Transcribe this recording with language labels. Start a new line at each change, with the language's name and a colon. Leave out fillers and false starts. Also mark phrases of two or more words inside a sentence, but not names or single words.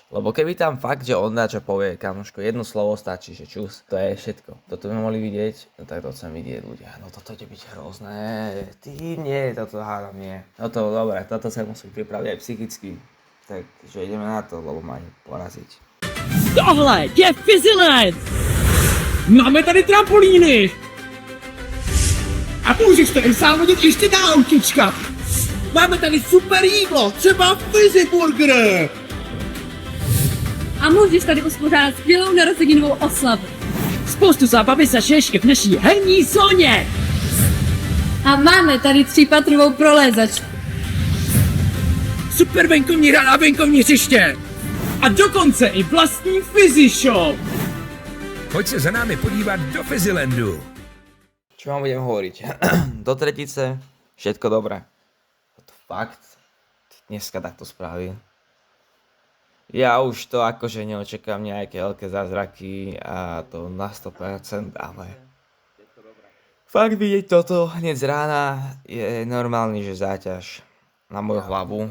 Slovak: Lebo keby tam fakt, že on dačo povie, kamoško, jedno slovo stačí, že čus, to je všetko. Toto by mohli vidieť, no tak to chcem vidieť ľudia. No toto ide byť hrozné, ty nie, toto hádam nie. No to dobre, toto sa musím pripraviť aj psychicky. Takže ideme na to, lebo má poraziť.
Czech: Tohle je Fizzyland! Máme tady trampolíny! A můžeš tady sám hodit ještě na autička! Máme tady super jídlo, třeba Fizzy Burger! A můžeš tady uspořádat skvělou narozeninovou oslavu. Spoustu zábavy za šešky v naší herní zóně! A máme tady 3patrovou prolézačku. Super venkovní hrad a venkovní hřiště! A dokonce i vlastní Fizzy Shop! Pojď se za námi podívat do Fizilandu.
Slovak: Čo vám budem hovoriť? Do tretice, všetko dobré. To fakt, dneska takto spraví. Ja už to akože neočekám nejaké veľké zázraky a to na 100%, ale fakt vidieť toto hneď z rána je normálny, že záťaž na moju hlavu.